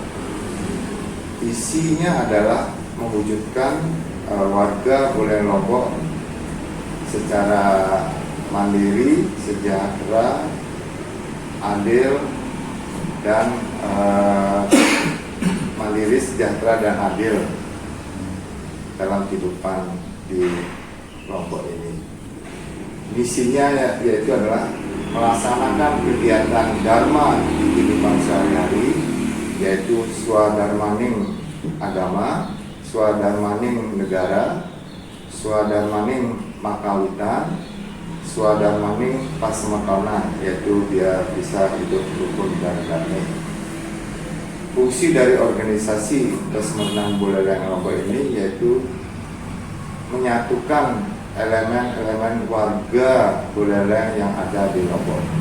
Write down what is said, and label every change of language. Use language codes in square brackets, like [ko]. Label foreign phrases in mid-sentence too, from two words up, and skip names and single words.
[id] Isinya adalah mewujudkan warga Buleleng Lombok secara mandiri, sejahtera, adil, dan mandiri, sejahtera, dan adil dalam kehidupan di Lombok ini. Misinya yaitu adalah melaksanakan kegiatan dharma di kehidupan sehari-hari, yaitu [ban] swadharmaning agama, swadharmaning negara, swadharmaning makawitan, swadharmaning pasematonan, [id] yaitu dia bisa hidup rukun dan damai. Fungsi dari organisasi Pesematonan Buleleng Lombok ini yaitu menyatukan elemen-elemen warga Buleleng yang ada di Lombok.